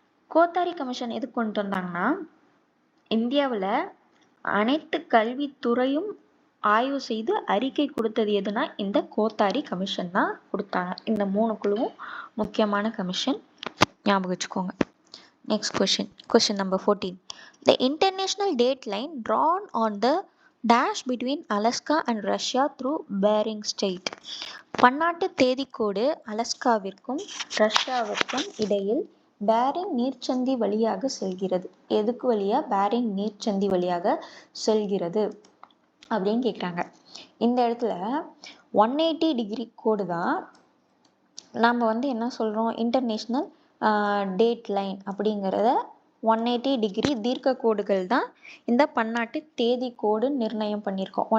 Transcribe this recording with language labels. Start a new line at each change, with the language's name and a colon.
Tamil: Kothari commission எதுக்கு கொண்டு வந்தாங்கன்னா இந்தியாவில் அனைத்து கல்வித்துறையும் ஆய்வு செய்து அறிக்கை கொடுத்தது எதுனா இந்த கோத்தாரி கமிஷன் தான் கொடுத்தாங்க. இந்த 3 குழுவும் முக்கியமான கமிஷன், ஞாபகம் வச்சுக்கோங்க.
English: Next question number 14. The international date line drawn on the dash between Alaska and Russia through Bering Strait.
Tamil: பன்னாட்டு தேதிக்கோடு அலஸ்காவிற்கும் ரஷ்யாவிற்கும் இடையில் பேரிங் நீர்ச்சந்தி வழியாக செல்கிறது. எதுக்கு வழியா? பேரிங் நீர்ச்சந்தி வழியாக செல்கிறது அப்படின்னு கேட்குறாங்க. இந்த இடத்துல 180 டிகிரி கோடு தான் நம்ம என்ன சொல்கிறோம், இன்டர்நேஷ்னல் டேட் லைன் அப்படிங்கிறத 180 டிகிரி தீர்க்க கோடுகள் தான் இந்த பன்னாட்டு தேதி கோடு நிர்ணயம் பண்ணியிருக்கோம்.